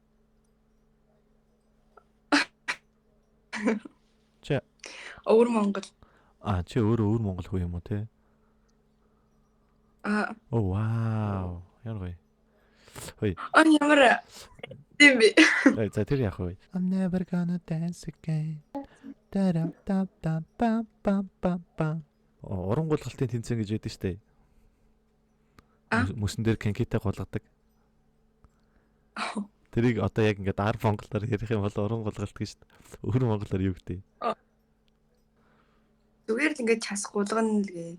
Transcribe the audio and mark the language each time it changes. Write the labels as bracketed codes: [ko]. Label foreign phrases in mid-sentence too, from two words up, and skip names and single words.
[mn] Чи Өвөр Монгол. чи өөрөө өвөр Монгол хүү юм уу те? Оо вау. Яар гоё. Хөөе. Ямар тийм би. За тэр яах вэ? [en] I'm never gonna dance again. Та-да-да-да-пам-пам-пам. [mn] Уран гулгалтын тэмцээн гэж яддаг штэ. Мөсөн дээр конкитай голгадаг. Тэрийг одоо яг ингээд 10 монголоор ярих юм бол уран гулгалт гэж штэ. Өвөр монголоор юу гэдэг? Зүгээр л ингээд час гулгана л гээ.